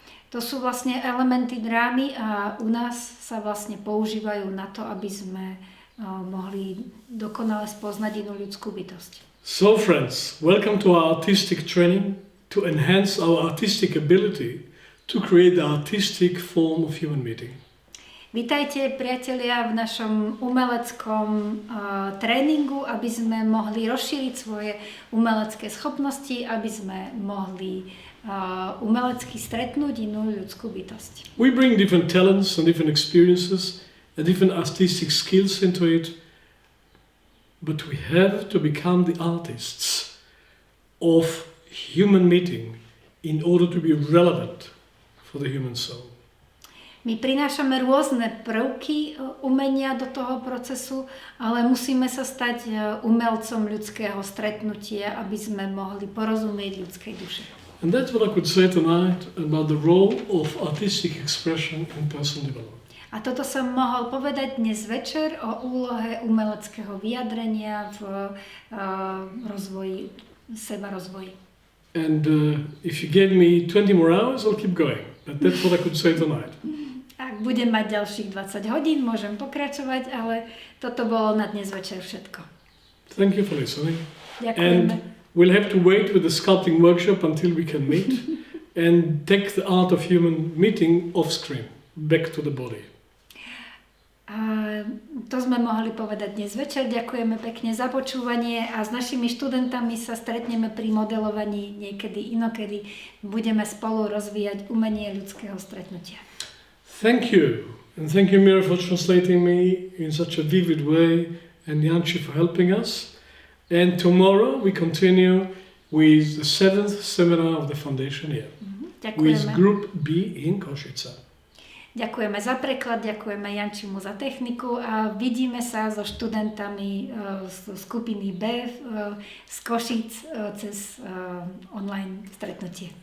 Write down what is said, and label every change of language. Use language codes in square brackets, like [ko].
[sk] To sú vlastne elementy drámy a u nás sa vlastne používajú na to, aby sme mohli dokonale spoznať inú ľudskú bytosť. [en] So friends, welcome to our artistic training to enhance our artistic ability to create the artistic form of human meeting. [sk] Vítajte, priatelia, v našom umeleckom tréningu, aby sme mohli rozšíriť svoje umelecké schopnosti, aby sme mohli umelecky stretnúť inú ľudskú bytosť. [en] We bring different talents and different experiences and different artistic skills into it, but we have to become the artists of human meeting in order to be relevant for the human soul. [sk] My prinášame rôzne prvky umenia do toho procesu, ale musíme sa stať umelcom ľudského stretnutia, aby sme mohli porozumieť ľudskej duše. [en] And that's what I could say tonight about the role of artistic expression in personal development. [sk] A toto som mohol povedať dnes večer o úlohe umeleckého vyjadrenia v rozvoji, sebarozvoji. [en] And if you gave me 20 more hours, I'll keep going. But that's what I could say tonight. [sk] Ak budem mať ďalších 20 hodín, môžem pokračovať, ale toto bolo na dnes večer všetko. [en] Thank you for listening. [sk] Ďakujeme. [en] And we'll have to wait with the sculpting workshop until we can meet and take the art of human meeting off screen, back to the body. [sk] A to sme mohli povedať dnes večer. Ďakujeme pekne za počúvanie a s našimi študentami sa stretneme pri modelovaní niekedy inokedy. Budeme spolu rozvíjať umenie ľudského stretnutia. [en] Thank you. And thank you, Mira, for translating me in such a vivid way, and Yanchi for helping us. And tomorrow we continue with the 7th seminar of the foundation year with Group B in Košice. [sk] Ďakujeme za preklad, ďakujeme Jančimu za techniku a vidíme sa so študentami z skupiny B z Košíc cez online stretnutie.